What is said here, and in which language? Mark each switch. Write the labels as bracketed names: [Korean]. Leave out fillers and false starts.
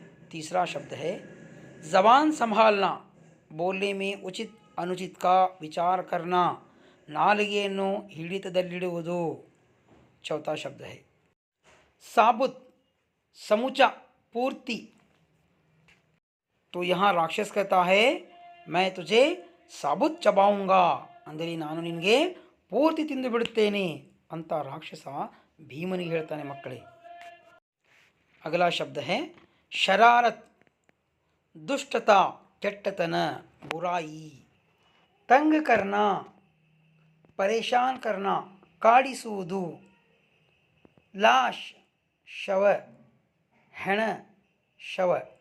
[Hindi] तीसरा शब्द है जबान संभालना, बोलने में उचित अनुचित का विचार करना, [Kannada] नालिಗೆಯನ್ನು ಹಿಡಿತದಲ್ಲಿಡುವುದು। [Hindi] चौथा शब्द है साबुत, समूचा, पूर्ति। तो यहाँ राक्षस कहता है, मैं तुझे साबुत चबाऊंगा, [Kannada] ಅಂದರೆ ನಾನು ನಿನಗೆ ಪೂರ್ತಿ ತಿಂದು ಬಿಡುತ್ತೇನೆ ಅಂತ ರಾಕ್ಷಸ ಭೀಮನಿಗೆ ಹೇಳ್ತಾನೆ ಮಕ್ಕಳೇ। [Hindi] अगला शब्द है शरारत, दुष्टता, [Kannada] ಕೆಟ್ಟತನ, [Hindi] बुराई। तंग करना, परेशान करना, [Kannada] ಕಾಡಿಸುವುದು। [Hindi] लाश, शव, [Kannada] ಹೆಣ, [Hindi] शव।